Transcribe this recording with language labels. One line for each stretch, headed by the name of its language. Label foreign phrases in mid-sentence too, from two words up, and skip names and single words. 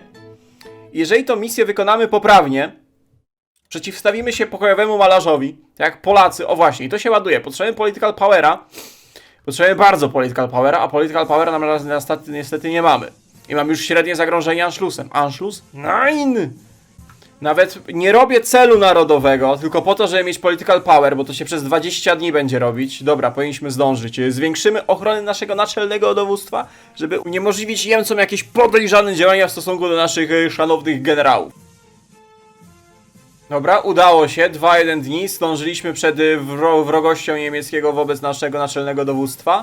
Polish: Jeżeli tą misję wykonamy poprawnie, przeciwstawimy się pokojowemu malarzowi, tak jak Polacy. O właśnie, i to się ładuje. Potrzebujemy
English: political powera.
Polish: Potrzebujemy bardzo
English: political powera,
Polish: a
English: political powera
Polish: nam niestety nie mamy. I mamy już średnie zagrożenie Anschlussem.
German: Anschluss? Nein!
Polish: Nawet nie robię celu narodowego, tylko po to, żeby mieć
English: political power,
Polish: bo to się przez 20 dni będzie robić. Dobra, powinniśmy zdążyć. Zwiększymy ochronę naszego naczelnego dowództwa, żeby uniemożliwić Niemcom jakieś podejrzane działania w stosunku do naszych szanownych generałów. Dobra, udało się, 2-1 dni, zdążyliśmy przed wrogością niemieckiego wobec naszego naczelnego dowództwa.